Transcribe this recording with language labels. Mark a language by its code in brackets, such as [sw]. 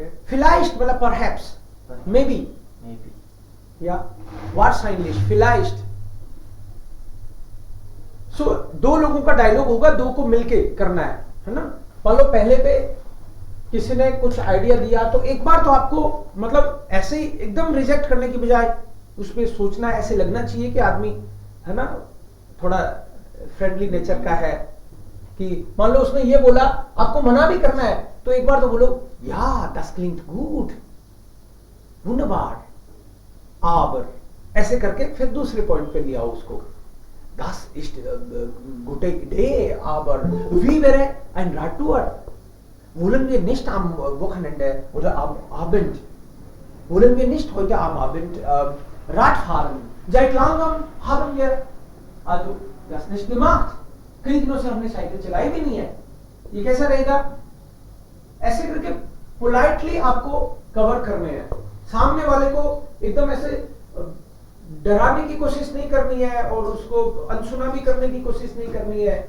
[de] vielleicht [hi] मतलब [en] perhaps, maybe, या what's English, vielleicht. [hi] सो 2 लोगों का डायलॉग होगा, 2 को मिलके करना है ना. मान लो पहले पे किसी ने कुछ आइडिया दिया तो एक बार तो आपको मतलब ऐसे ही एकदम रिजेक्ट करने की बजाय उस पर सोचना, ऐसे लगना चाहिए कि आदमी है ना थोड़ा फ्रेंडली नेचर का है. कि मान लो उसने ये बोला, आपको मना भी करना है तो एक बार तो बोलो या [de] das klingt gut, wunderbar, aber, [hi] ऐसे करके फिर दूसरे पॉइंट पे लिया उसको. [de] Das ist gute Idee, aber wie wäre ein Radtour? Wollen wir nicht am Wochenende oder am Abend, wollen wir nicht heute am Abend Rad fahren? Seit langem haben wir also das nicht gemacht. [hi] कई दिनों से हमने cycle चलाई भी नहीं है. ये कैसा रहेगा? ऐसे करके पोलाइटली आपको कवर करने हैं. सामने वाले को एकदम ऐसे डराने की कोशिश नहीं करनी है और उसको अनसुना भी करने की कोशिश नहीं करनी है.